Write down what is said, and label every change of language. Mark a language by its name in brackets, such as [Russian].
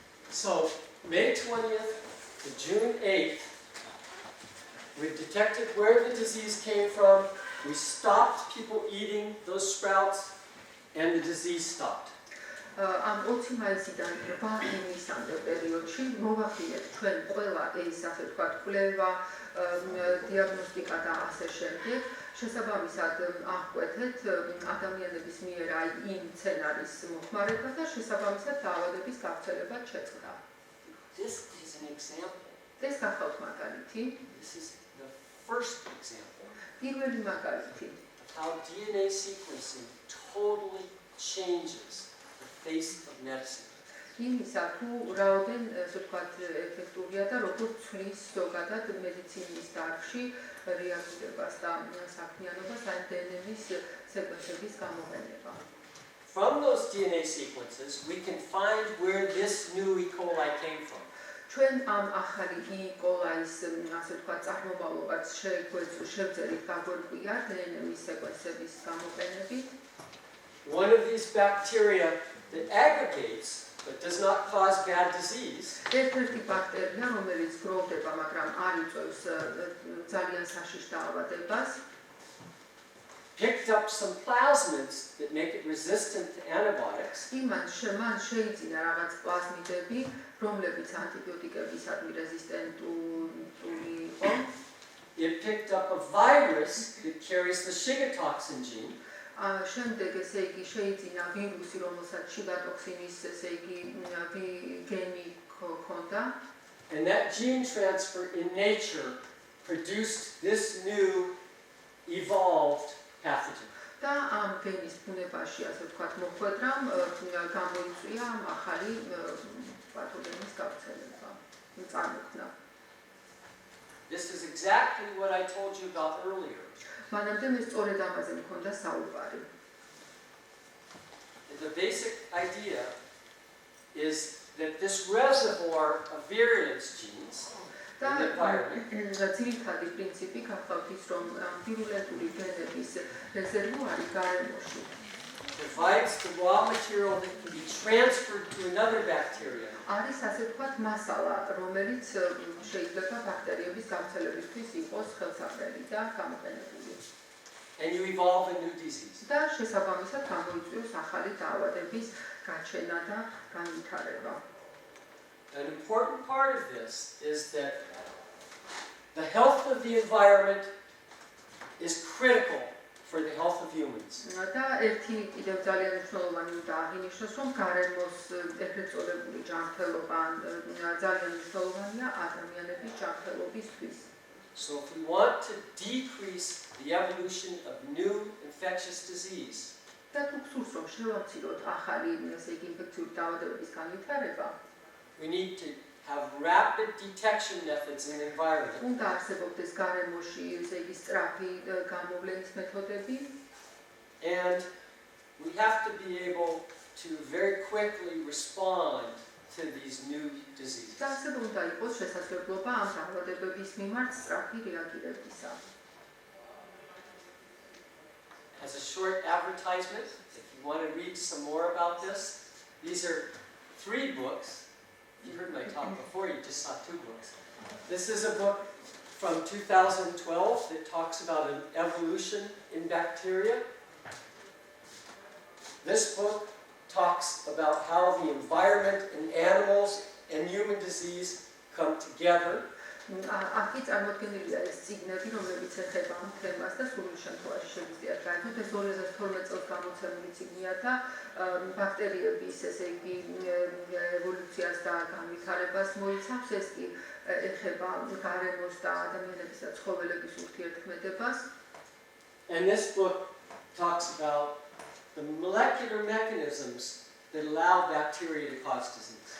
[English] So, May 20th to June 8th, we detected where the disease came from, we stopped people eating those sprouts, and the disease stopped. [Georgian] ამ 20 მაისიდან 8 ივნისამდე პერიოდში მოვახდინეთ ჩვენ ყველა ეს ასე ვთქვათ კვლევა, დიაგნოსტიკა და ასე შემდეგ. შესაბამისად აღკვეთეთ ადამიანების მიერ აი იმ მცენარის მოხმარება და შესაბამისად დაავადების გავრცელება შეწყდა. [English] This is an example. [Georgian] ეს გახავთ მაგალითი. [English] This is the first example [Georgian] პირველი მაგალითი. [English] of how DNA sequencing totally changes the face of medicine. [Georgian] იმისა თუ რაოდენ ასე ვთქვათ ეფექტურია და როგორ ცვლის ზოგადად მედიცინის დარგში რეაგირებას და საქმიანობას ან დნმ-ის სეკვენსების გამოყენება. [English] From those DNA sequences, we can find where this new E. coli came from. [Georgian] ჩვენ ამ ახალი E. coli-ის ასე ვთქვათ წარმომავლობაც შევძერით გაგვერკვია დნმ-ის სეკვენსების გამოყენებით. [English] One of these bacteria that aggregates but does not cause bad disease [Georgian] ერთ-ერთი ბაქტერია, რომელიც გროვდება, მაგრამ არ იწვევს ძალიან საშიშ დაავადებას, [English] picked up some plasmids that make it resistant to antibiotics. [Georgian] მან შეიძინა რაღაც პლაზმიდები, რომლებიც ანტიბიოტიკებისადმი რეზისტენტული იყო. [English] It picked up a virus that carries the Shiga toxin gene. [Georgian] შემდეგ ესე იგი შეიძინა ვირუსი, რომელსაც შიგატოქსინის ესე იგი გენი ჰქონდა. [English] And that gene transfer in nature produced this new evolved pathogen. [Georgian] და ამ გენის ბუნებაში ასე ვთქვათ მოხვედრამ გამოიწვია ამ ახალი პათოგენის გავრცელება. წარმოქმნა. [English] This is exactly what I told you about earlier. [Georgian] მანამდე მე სწორედ ამაზე მქონდა საუბარი. [English] The basic idea is that this reservoir of virulence genes [Georgian] და ძირითადი პრინციპი გახლავთ ის, რომ ვირულენტული გენების რეზერვუარი გარემოში [English] provides the raw material that can be transferred to another bacteria. [Georgian] არის ასე ვთქვათ მასალა, რომელიც შეიძლება ბაქტერიების გავრცელებისთვის იყოს ხელსაყრელი და გამოყენებული. [English] And you evolve a new disease. [Georgian] და შესაბამისად გამოიწვიოს ახალი დაავადების გაჩენა და განვითარება. [English] An important part of this is that the health of the environment is critical for the health of humans. [Georgian] და ერთი კიდევ ძალიან მნიშვნელოვანი უნდა აღინიშნოს, რომ გარემოს ეგრეთ წოდებული ჯანმრთელობა ძალიან მნიშვნელოვანია ადამიანების ჯანმრთელობისთვის. [English] So if we want to decrease the evolution of new infectious disease, [Georgian] და თუ გსურს რომ შევამციროთ ახალი ესე იგი ინფექციური დაავადებების განვითარება, [English] we need to have rapid detection methods in the environment. [Georgian] უნდა არსებობდეს გარემოში ესე იგი სწრაფი გამოვლენის მეთოდები. [English] And we have to be able to very quickly respond to these new diseases. [Georgian] და ასე უნდა იყოს შესაძლებლობა ამ დაავადებების მიმართ სწრაფი რეაგირებისა. [English] As a short advertisement, if you want to read some more about this, these are 3 books. You heard my talk before, you just saw 2 books. This is a book from 2012 that talks about an evolution in bacteria. This book talks about how the environment and animals and human disease come together. [Georgian] Აქ წარმოდგენილია ეს წიგნები, რომლებიც ეხება ამ თემას და სრული შემთხვევაში შეგვიძლია გაიგოთ ეს 2012 წელს გამოცემული წიგნია და ბაქტერიების, ესე იგი, ევოლუციას და განვითარებას მოიცავს, ეს კი ეხება გარემოს და ადამიანების და ცხოველების ურთიერთქმედებას. [English] And this book talks about the molecular mechanisms that allow bacteria to cause disease.